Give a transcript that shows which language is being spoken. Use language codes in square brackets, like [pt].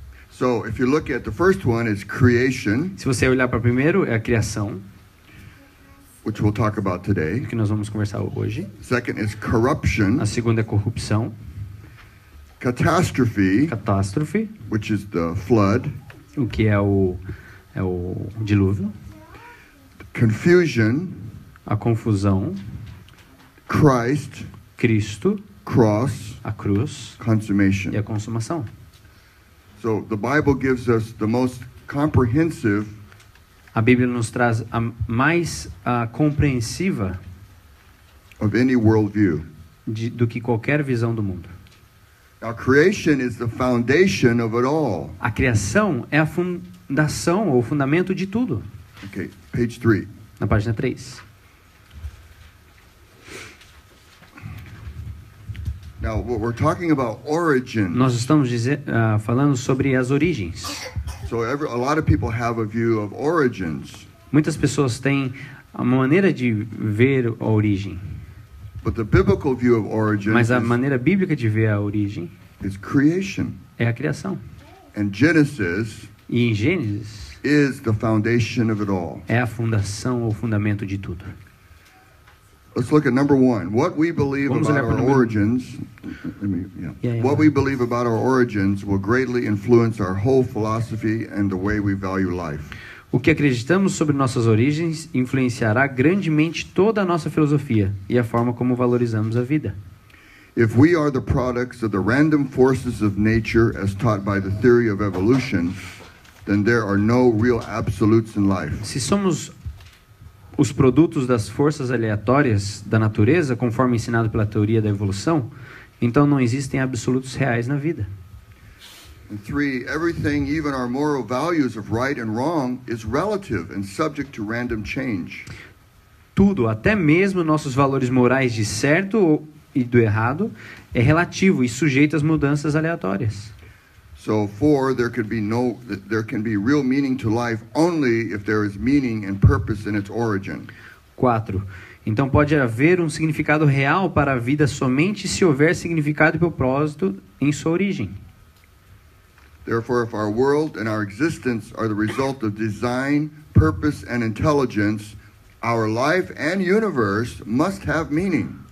[en] So, if you look at the first one, is creation, [pt] Se você olhar para o primeiro, é a criação, [en] which we'll talk about today. [pt] que nós vamos conversar hoje. [en] Second is corruption, [pt] A segunda é corrupção, [en] catastrophe, [pt] catástrofe, [en] which is the flood, [pt] o que é o dilúvio, [en] confusion, [pt] a confusão, [en] Christ, [pt] Cristo, [en] cross, [pt] a cruz [en] consummation. [pt] e a consumação. [en] So the Bible gives us the most comprehensive [pt] A Bíblia nos traz a mais compreensiva [en] of any worldview. [pt] do que qualquer visão do mundo. [en] Now, creation is the foundation of it all. [pt] A criação é a fundação ou fundamento de tudo. [en] Okay, page 3. [pt] Na página 3. [en] Now, what we're talking about origin. [pt] Nós estamos falando sobre as origens. [en] So a lot of people have a view of origins. [pt] Muitas pessoas têm uma maneira de ver a origem. [en] But the biblical view of origin [pt] Mas a maneira bíblica de ver a origem [en] is creation. [pt] é a criação. [en] And Genesis [pt] E em Gênesis [en] is the foundation of it all. [pt] é a fundação ou fundamento de tudo. [en] Let's look at number 1. What we believe [pt] Vamos [en] about [pt] olhar para [en] our [pt] o número- [en] origins. Yeah, What we believe about our origins will greatly influence our whole philosophy and the way we value life. [pt] O que acreditamos sobre nossas origens influenciará grandemente toda a nossa filosofia e a forma como valorizamos a vida. [en] If we are the products of the random forces of nature as taught by the theory of evolution, then there are no real absolutes in life. [pt] Se somos os produtos das forças aleatórias da natureza, conforme ensinado pela teoria da evolução, então não existem absolutos reais na vida. [en] And 3, everything, even our moral values of right and wrong, is relative and subject to random change. [pt] Tudo, até mesmo nossos valores morais de certo e do errado, é relativo e sujeito às mudanças aleatórias. [en] So 4, there can be real meaning to life only if there is meaning and purpose in its origin. [pt] 4. Então pode haver um significado real para a vida somente se houver significado e propósito em sua origem. [en] Therefore, if our world and our existence are the result of design, purpose, and intelligence, our life and universe must have meaning.